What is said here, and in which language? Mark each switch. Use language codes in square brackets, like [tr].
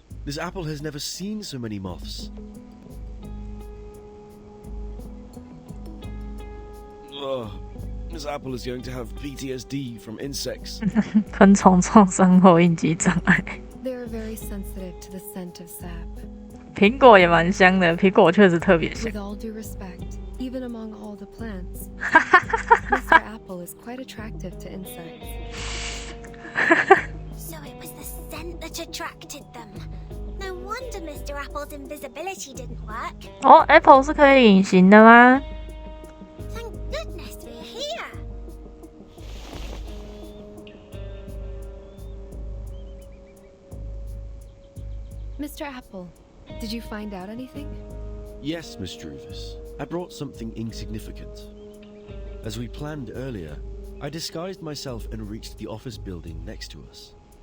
[en] This apple has never seen so many moths. Ugh, this apple is going to have PTSD from insects. [zh] 昆虫创伤后应激障碍。 [en] They are very sensitive to the scent of sap. [zh] 苹果也蛮香的，苹果确实特别香。 [en] With all due respect, even among all the plants, Mr. Apple is quite attractive to insects. So it was the scent that attracted them. No wonder Mr. Apple's invisibility didn't work. [zh] 哦 ，Apple 是可以隐形的吗？ [en] Thank goodness we're here. Mr. Apple, did you find out anything? Yes, Miss Druvis. I brought something insignificant. As we planned earlier, I disguised myself and reached the office building next to us.